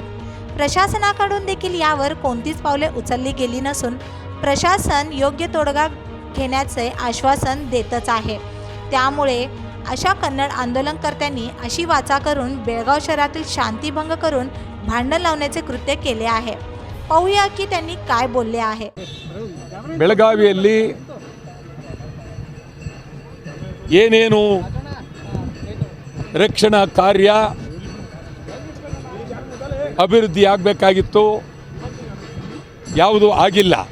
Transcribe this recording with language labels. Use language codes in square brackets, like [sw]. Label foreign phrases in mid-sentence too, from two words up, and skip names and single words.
[mr] प्रशासनाकडून देखील यावर कोणतीच पावले उचलली गेली नसून प्रशासन योग्य तोडगा घेण्याचे आश्वासन देतच आहे. त्यामुळे अशा कन्नड आंदोलनकर्त्यांनी अशी वाचा करून बेळगाव शहरातील शांतीभंग करून भांडण लावण्याचे कृत्य केले आहे. पाहूया की त्यांनी काय बोलले आहे. [kn] ಬೆಳಗಾವಿಯಲ್ಲಿ ಏನೇನು ರಕ್ಷಣಾ ಕಾರ್ಯ ಅಭಿವೃದ್ಧಿ ಆಗಬೇಕಾಗಿತ್ತು ಯಾವುದೂ ಆಗಿಲ್ಲ.